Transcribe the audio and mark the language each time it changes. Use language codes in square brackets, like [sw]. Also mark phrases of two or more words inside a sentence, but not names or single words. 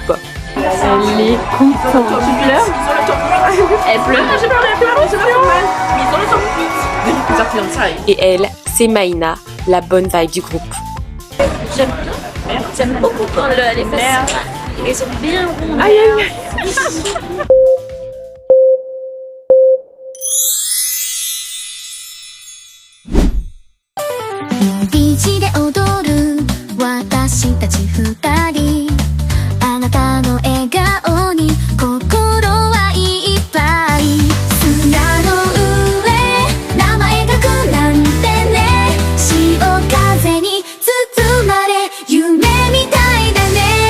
[fr] Elle est contente. Tu pleures? Elle pleure. J'ai pleuré. Mais ils ont le temps. Et elle, c'est Maïna, la bonne vibe du groupe. J'aime beaucoup quand les fesses. Ils sont bien ronds. Aïe aïe. [ja] ビーチで踊る私たち二人あなたの笑顔に心はいっぱい砂の上名前書くなんてね潮風に包まれ夢みたいだね